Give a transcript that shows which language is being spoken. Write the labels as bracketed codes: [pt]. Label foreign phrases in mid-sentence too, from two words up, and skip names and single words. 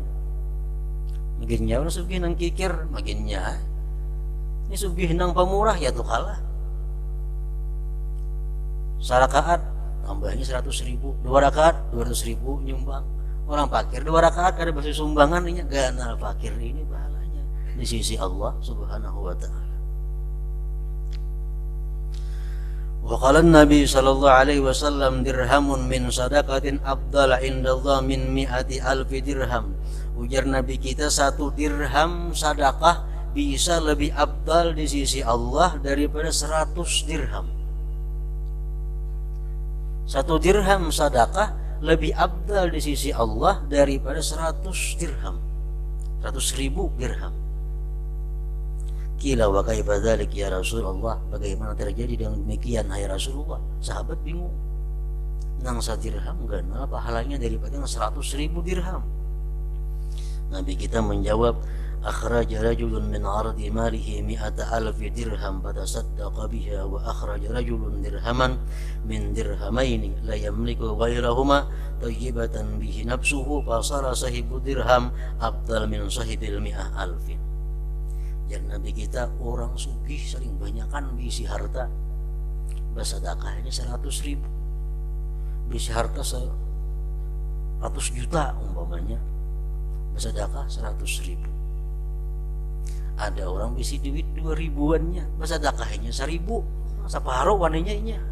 [bjn] Maginnya orang sugih nang kikir, maginnya ini sugih nang pamurah ya tuh kalah. 1 rakaat tambahnya 100.000, 2 rakaat 200.000 nyumbang. Orang fakir 2 rakaat kada bersih sumbangan, ini ganal fakir ini pahalanya di sisi Allah [ar] سبحانه وتعالى. وقال النبي صلى الله عليه وسلم درهم من صدقة أفضل عند الله من 100,000 درهم. [bjn] Ujar Nabi kita, 1 dirham sedekah bisa lebih afdal di sisi Allah daripada 100 dirham. 1 dirham sedekah lebih afdal di sisi Allah daripada 100 dirham, 100.000 dirham. [ar] قيل وكيف ذلك يا رسول الله, [id] bagaimana terjadi dengan demikian hai Rasulullah? [bjn] Sahabat bingung. Nang 1 dirham ganal pahalanya daripada 100.000 dirham. Nabi kita menjawab, [ar] أخرج رجل من عرض ماله 100,000 درهم فتصدق بها وأخرج رجل درهما من درهمين لا يملك غيرهما طيبة به نفسه فصار صاحب درهم أفضل من صاحب ال 100,000. [bjn] Jadi Nabi kita, orang sugih sering banyakkan bisi harta, bersedekahnya 100.000, bisi harta 100 juta umpamanya, bersedekah 100.000. Ada orang bisi duit 2.000-annya, bersedekahnya 1.000, separuh wanenya.